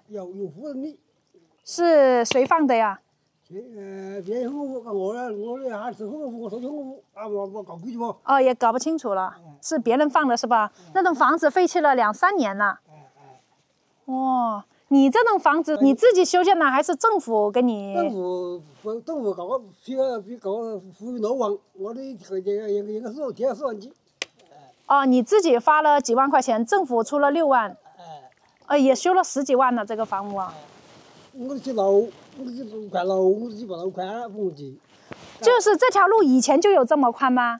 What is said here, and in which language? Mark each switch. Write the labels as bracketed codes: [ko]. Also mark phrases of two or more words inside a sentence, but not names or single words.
[zh] 有夫人的。是誰放的呀？別人哦，也搞不清楚了，是別人放的是吧？那棟房子廢棄了2、3年了。哦，你這棟房子你自己修建的還是政府給你？政府搞個富裕樓王，我的應該是貼了4萬幾。哦，你自己花了幾萬塊錢，政府出了6萬。也修了10幾萬了這個房屋啊。就是這條路以前就有這麼寬嗎？